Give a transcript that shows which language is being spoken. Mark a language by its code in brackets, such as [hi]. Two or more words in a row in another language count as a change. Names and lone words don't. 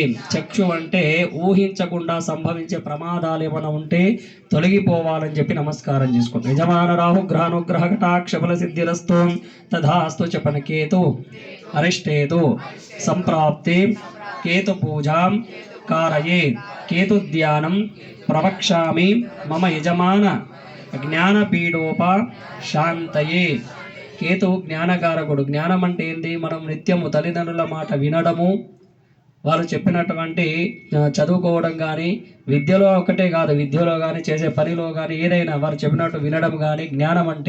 [te] చక్షు అంటే ఊహించకుండా సంభవించే ప్రమాదాలు ఏమైనా ఉంటే తొలగిపోవాలని చెప్పి నమస్కారం చేసుకోండి. [sa] యజమాన రాహు గ్రహానుగ్రహ కటాక్ష బల సిద్ధిరస్తు తథాస్తు చెప్పండి. కేతు అరిష్టేతు సంప్రాప్తే కేతు పూజాం कारये केतुध्यानं प्रवक्ष्यामि मम यजमान జ్ఞానపీడోప శాంతయే. [te] కేతు జ్ఞానకారకుడు. జ్ఞానం అంటే ఏంటి? మనం నిత్యము తల్లిదండ్రుల మాట వినడము, వాళ్ళు చెప్పినటువంటి చదువుకోవడం కానీ, విద్యలో ఒకటే కాదు, విద్యలో కానీ చేసే పనిలో కానీ ఏదైనా వారు చెప్పినట్టు వినడం కానీ జ్ఞానం అంటే.